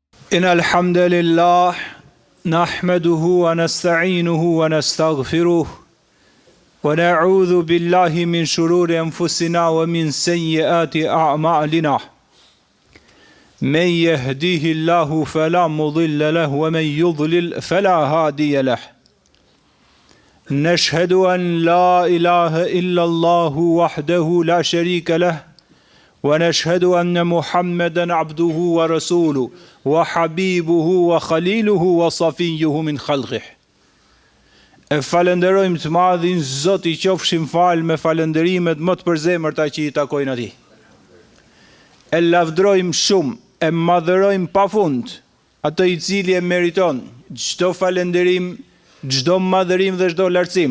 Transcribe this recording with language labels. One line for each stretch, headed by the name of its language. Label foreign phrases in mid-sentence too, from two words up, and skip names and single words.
Arabic: إن الحمد لله نحمده ونستعينه ونستغفره ونعوذ بالله من شرور أنفسنا ومن سيئات أعمالنا من يهديه الله فلا مضل له ومن يضلل فلا هادي له نشهد أن لا إله إلا الله وحده لا شريك له ونشهد أن محمدا عبده ورسوله وحبيبه وخليله وصفيه من خلقه.
Albanian: E falenderojmë të madhin Zot I qofshim fal me falenderimet më të përzemërta që I takojnë atij. E lavdrojmë shumë, e madhërojmë pafund atë I cili e meriton çdo falenderim, çdo madhërim dhe çdo lartësim.